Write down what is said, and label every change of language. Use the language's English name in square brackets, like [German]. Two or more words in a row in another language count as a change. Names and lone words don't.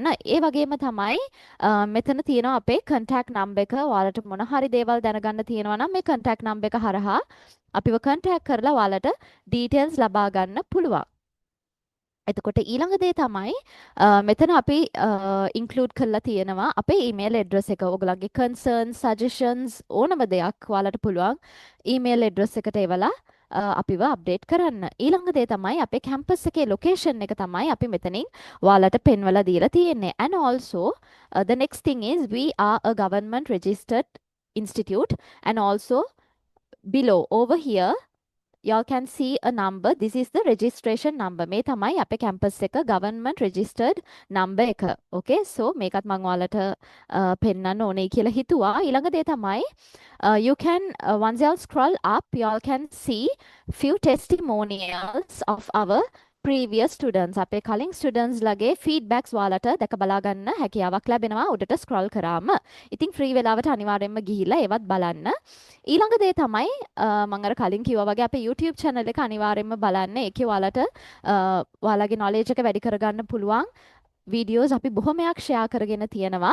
[Sinhala] ඒ වගේම තමයි මෙතන තියෙනවා අපේ [English] contact number [Sinhala] එක. ඔයාලට මොන හරි දේවල් දැනගන්න තියෙනවා නම් මේ [English] contact number [Sinhala] එක හරහා අපිව contact කරලා ඔයාලට details ලබා ගන්න පුළුවන්. එතකොට ඊළඟ දේ තමයි මෙතන අපි include කරලා තියෙනවා අපේ [English] email address [Sinhala] එක. ඔයගලගේ [English] concerns, suggestions [Sinhala] ඕනම දෙයක් ඔයාලට පුළුවන් [English] email address [Sinhala] එකට එවලා අපිව අප්ඩේට් කරන්න. ඊළඟ දේ තමයි අපේ campus එකේ location එක තමයි අපි මෙතනින් ඔයාලට පෙන්වලා දීලා තියෙන්නේ. [English] And also the next thing is we are a government registered institute, and also below over here y'all can see a number. This is the registration number. [Sinhala] මේ තමයි අපේ campus එක [English] government registered number [Sinhala] එක. [English] Okay, so [Sinhala] මේකත් මම ඔයාලට පෙන්නන්න ඕනේ කියලා හිතුවා. ඊළඟ දේ තමයි [English] you can once y'all scroll up y'all can see few testimonials of our previous students. [Sinhala] අපේ කලින් students ලගේ feedbacks ඔයාලට දැක බලා ගන්න හැකියාවක් ලැබෙනවා උඩට scroll කරාම. ඉතින් free වෙලාවට අනිවාර්යයෙන්ම ගිහිල්ලා ඒවත් බලන්න. ඊළඟ දේ තමයි මම අර කලින් කිව්වා වගේ අපේ YouTube channel එක අනිවාර්යයෙන්ම බලන්න. ඒකේ ඔයාලට ඔයාලගේ knowledge එක වැඩි කරගන්න පුළුවන් videos අපි බොහොමයක් share කරගෙන තියෙනවා.